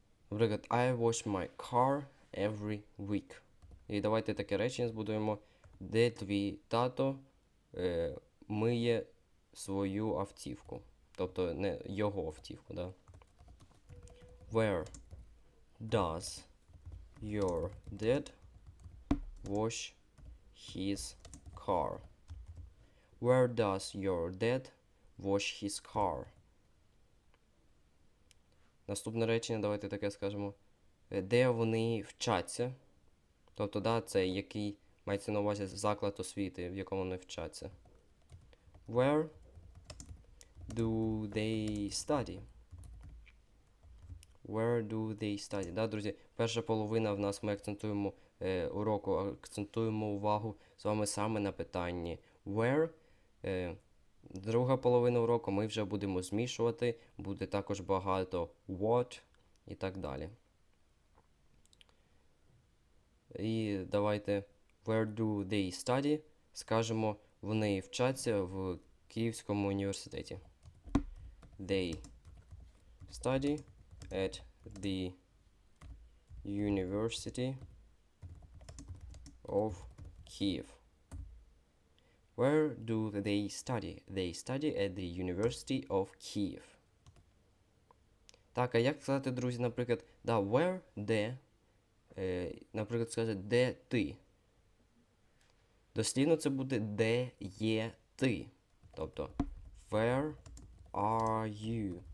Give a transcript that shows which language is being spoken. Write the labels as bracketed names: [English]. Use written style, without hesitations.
[Ukrainian] Наприклад, [English] I wash my car every week. [Ukrainian] І давайте таке речення збудуємо. Де твій тато миє свою автівку? Тобто не його автівку, да? [English] Where does your dad wash his car? Where does your dad wash his car? [Ukrainian] Наступне речення, давайте таке скажемо. Де вони вчаться? Тобто, да, це який мається на увазі заклад освіти, в якому вони вчаться. [English] Where do they study? Where do they study? [Ukrainian] Да, друзі, перша половина в нас ми акцентуємо уроку, акцентуємо увагу з вами саме на питанні where. Друга половина уроку ми вже будемо змішувати, буде також багато what і так далі. І давайте [English] where do they study [Ukrainian] скажемо, вони вчаться в Київському університеті. [English] They study at the University of Kyiv. Where do they study? They study at the University of Kyiv. [Ukrainian] Так, а як сказати, друзі, наприклад, да, where, де, наприклад, сказати, де ти? Дослівно це буде, де є ти. Тобто, [English] where are you?